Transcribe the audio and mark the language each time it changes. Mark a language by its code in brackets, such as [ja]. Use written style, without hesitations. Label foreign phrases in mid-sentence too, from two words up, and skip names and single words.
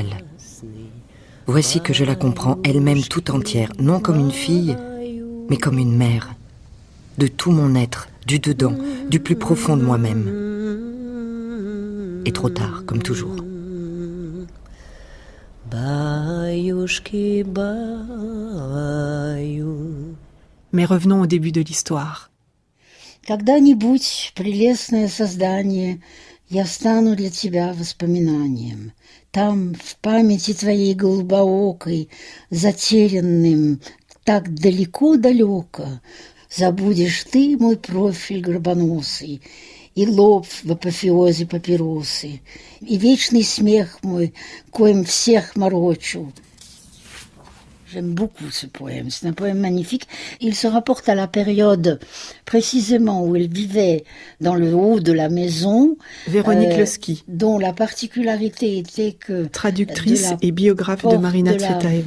[fr] Voici que je la comprends elle-même tout entière, non comme une fille, mais comme une mère, de tout mon être, du dedans, du plus profond de moi-même. Et trop tard, comme toujours. Mais revenons au début de l'histoire. [ru] Когда-нибудь, прелестное создание, я стану для тебя воспоминанием. Там, в памяти твоей голубоокой, затерянным так далеко-далеко, забудешь ты мой профиль горбоносый, и лоб в апофеозе папиросы, и вечный смех мой, коим всех морочу. [fr] J'aime beaucoup ce poème, c'est un poème magnifique. Il se rapporte à la période précisément où elle vivait dans le haut de la maison. Véronique Losky, dont la particularité était que... traductrice et biographe de Marina Tsvetaeva.